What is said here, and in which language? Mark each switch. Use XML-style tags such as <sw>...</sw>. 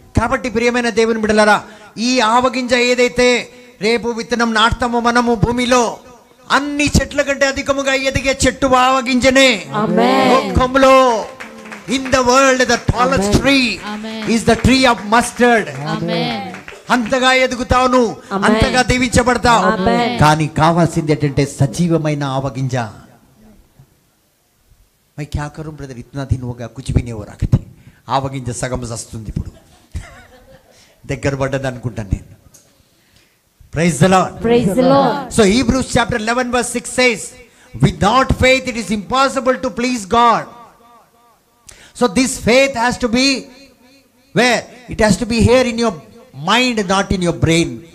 <te>కాబట్టి ప్రియమైన దేవుని బిడ్డలారా, ఈ ఆవగింజ ఏదైతే రేపు విత్తనం నాటుతామో మనము భూమిలో, అన్ని చెట్ల కంటే అధికముగా ఎదిగే చెట్టు ఆవగింజనే. లోకంలో</te> <en>in the world the tallest tree is the tree of mustard.</en> <te>అంతగా ఎదుగుతావు, అంతగా దీవించబడతావు. కానీ కావాల్సింది ఏంటంటే సజీవమైన ఆవగింజ.</te> <hi>మై క్యా కरूं బ్రదర్, ఇतना दिन हो गया कुछ भी नहीं हो रहा कहते.</hi> <te>ఆవగింజ సగం వస్తుంది ఇప్పుడు, దగ్గర పడ్డది అనుకుంటాను నేను.</te> <en>Praise the Lord. Praise the Lord. So Hebrews chapter 11 verse 6 says, without faith it is impossible to please God. So this faith has to be where? It has to be here in your mind, not in your brain.</en>